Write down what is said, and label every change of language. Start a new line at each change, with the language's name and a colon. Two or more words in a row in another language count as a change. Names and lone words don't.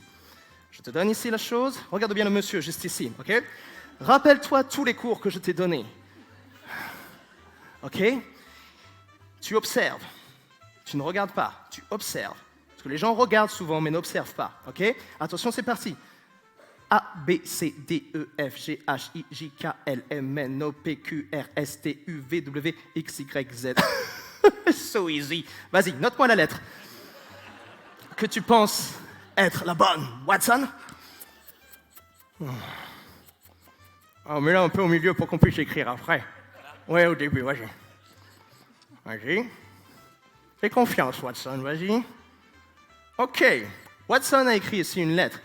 French: Je te donne ici la chose, regarde bien le monsieur, juste ici, ok? Rappelle-toi tous les cours que je t'ai donnés. Ok? Tu observes, tu ne regardes pas, tu observes. Parce que les gens regardent souvent, mais n'observent pas. Ok? Attention, c'est parti. A, B, C, D, E, F, G, H, I, J, K, L, M, N, O, P, Q, R, S, T, U, V, W, X, Y, Z.
English: So easy.
French: Vas-y, note-moi la lettre que tu penses être la bonne. Watson? Oh, mais là, un peu au milieu pour qu'on puisse écrire après. Ouais, au début, vas-y. Vas-y. Fais confiance, Watson, vas-y. Ok, Watson a écrit ici une lettre.